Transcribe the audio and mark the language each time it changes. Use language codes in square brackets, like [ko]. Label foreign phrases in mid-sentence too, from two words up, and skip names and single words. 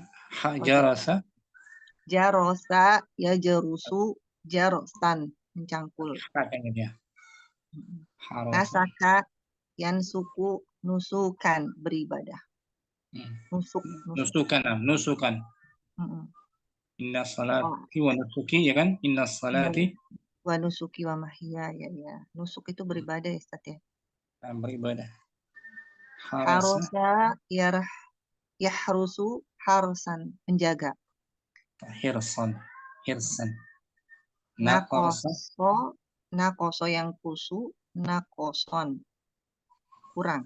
[ar] Oh, Jarasa. جرس يجرس جرسا. [id] Mencangkul. Kayaknya dia. Harasa. [ar] نسك ينسك نسكا beribadah. نسكا. نسكا. إن صلاتي ونسكي, [id] ya kan? [ar] إن صلاتي ونسكي ومحيا, ya. [id] Nusuk itu beribadah ya, Ustaz ya. beribadah. [ar] حرس يحرس حرسا, [id] menjaga. [ar] Hirsan. نقص ينقص، نقصا, kurang.